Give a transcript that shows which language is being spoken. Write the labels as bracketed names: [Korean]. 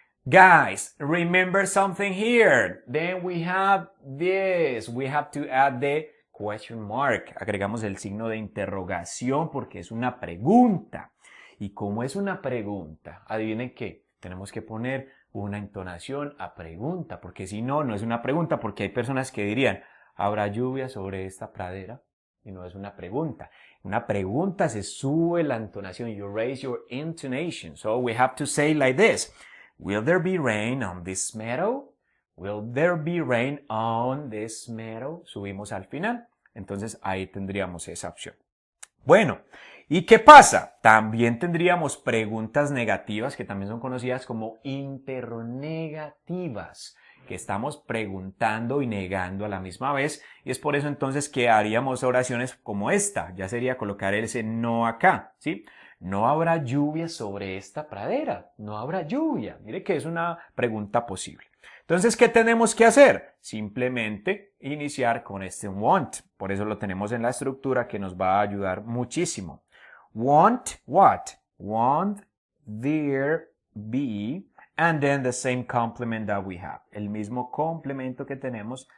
[English] Guys, remember something here. Then we have this. We have to add the question mark. [Spanish] Agregamos el signo de interrogación porque es una pregunta. Y como es una pregunta, adivinen qué, tenemos que poner una entonación a pregunta, porque si no, no es una pregunta, porque hay personas que dirían, ¿habrá lluvia sobre esta pradera? Y no es una pregunta. Una pregunta se sube la entonación. [English] You raise your intonation. So we have to say like this. Will there be rain on this meadow? Will there be rain on this meadow? [Spanish] Subimos al final. Entonces ahí tendríamos esa opción. Bueno, ¿y qué pasa? También tendríamos preguntas negativas que también son conocidas como interrogativas, que estamos preguntando y negando a la misma vez, y es por eso entonces que haríamos oraciones como esta. Ya sería colocar ese no acá, ¿sí? No habrá lluvia sobre esta pradera, no habrá lluvia. Mire que es una pregunta posible. Entonces, ¿qué tenemos que hacer? Simplemente iniciar con este want. Por eso lo tenemos en la estructura que nos va a ayudar muchísimo. [English] Want what? Want there be, and then the same complement that we have. [Spanish] El mismo complemento que tenemos.